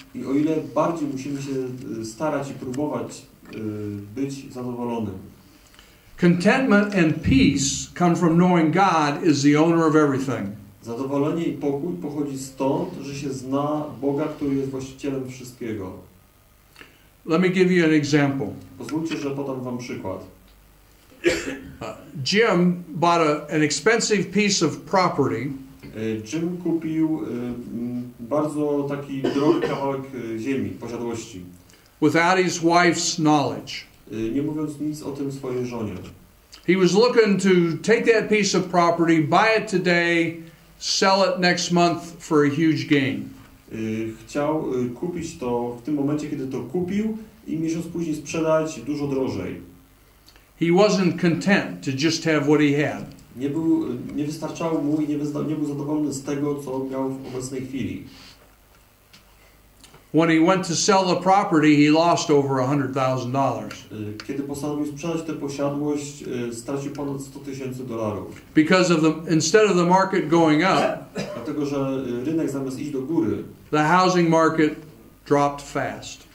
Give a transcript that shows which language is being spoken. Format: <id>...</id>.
<pl>I o ile bardziej musimy się starać i próbować być zadowolonym.</pl> <en>Contentment and peace come from knowing God is the owner of everything.</en> <pl>Zadowolenie i pokój pochodzi stąd, że się zna Boga, który jest właścicielem wszystkiego.</pl> <en>Let me give you an example.</en> <pl>Pozwólcie, że podam wam przykład.</pl> <en>Jim bought an expensive piece of property.</en> <pl>Jim kupił bardzo taki drogi kawałek ziemi, posiadłości.</pl> <en>Without his wife's knowledge.</en> <pl>Nie mówiąc nic o tym swojej żonie.</pl> <en>He was looking to take that piece of property, buy it today, sell it next month for a huge gain.</en> <pl>Chciał kupić to w tym momencie, kiedy to kupił i miesiąc później sprzedać dużo drożej.</pl> <en>He wasn't content to just have what he had.</en> <pl>Nie wystarczało mu i nie był zadowolony z tego, co miał w obecnej chwili.</pl> <en>When he went to sell the property, he lost over $100,000.</en> <pl>Kiedy postanowił sprzedać tę posiadłość, stracił ponad $100,000.</pl> <en>Because instead of the market going up,</en> <pl>Dlatego, że rynek zamiast iść do góry,</pl> <en>the housing market dropped fast.</en>